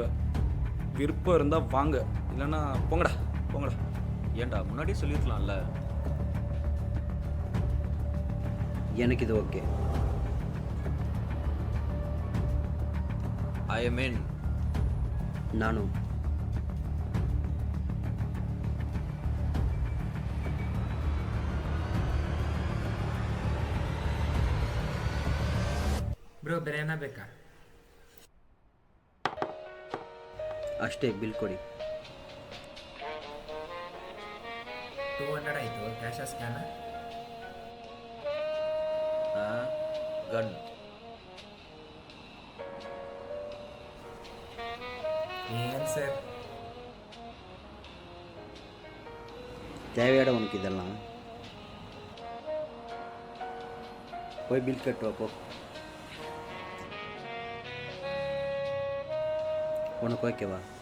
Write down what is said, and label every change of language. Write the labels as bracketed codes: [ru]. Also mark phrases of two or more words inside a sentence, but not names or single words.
[ta] விருப்பம் இருந்தால் வாங்க, இல்லைன்னா போங்கடா போங்கடா. ஏன்டா முன்னாடியே சொல்லியிருக்கலாம்ல? எனக்கு இது ஓகே. [en] I mean [ta] நானும். [kn] ಬ್ರೋ ಬೇರೆ ಏನ ಬೇಕಾ? ಅಷ್ಟೇ, ಬಿಲ್ ಕೊಡಿ. 200 ಆಯಿತು. ಕ್ಯಾಶ ಸ್ಕ್ಯಾನ? ಗನ್ [ta] ஏன் சார்? தேவையாட உனக்கு இதெல்லாம்? போய் பில் கட்டுவா போ. உனக்கு ஓகேவா?